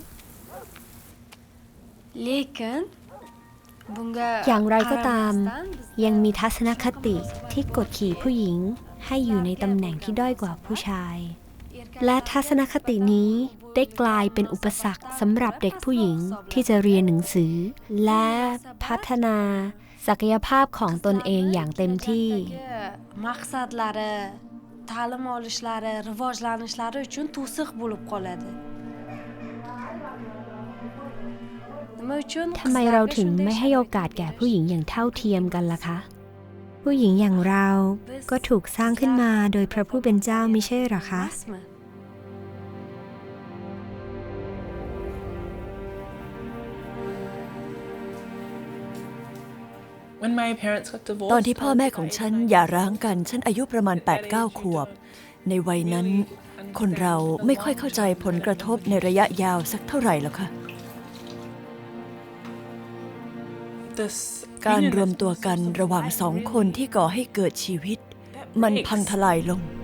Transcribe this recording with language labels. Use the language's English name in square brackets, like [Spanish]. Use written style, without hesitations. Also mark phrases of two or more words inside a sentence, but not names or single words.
[Thai] อย่างไรก็ตามยังมีทัศนคติที่กดขี่ผู้หญิงให้อยู่ในตำแหน่งที่ด้อยกว่าผู้ชายและทัศนคตินี้ได้กลายเป็นอุปสรรคสำหรับเด็กผู้หญิงที่จะเรียนหนังสือและพัฒนาศักยภาพของตนเองอย่างเต็มที่ [Uzbek] ta'lim olishlari, rivojlanishlari uchun to'siq bo'lib qoladi. [Thai] ทำไมเราถึงไม่ให้โอกาสแก่ผู้หญิงอย่างเท่าเทียมกันล่ะคะผู้หญิงอย่างเราก็ถูกสร้างขึ้นมาโดยพระผู้เป็นเจ้ามิใช่หรอคะ ตอนที่พ่อแม่ของฉันหย่าร้างกันฉันอายุประมาณ 8-9 ขวบในวัยนั้นคนเราไม่ค่อยเข้าใจผลกระทบในระยะยาวสักเท่าไหร่หรอกค่ะการรวมตัวกันระหว่างสองคนที่ก่อให้เกิดชีวิต มันพังทลายลง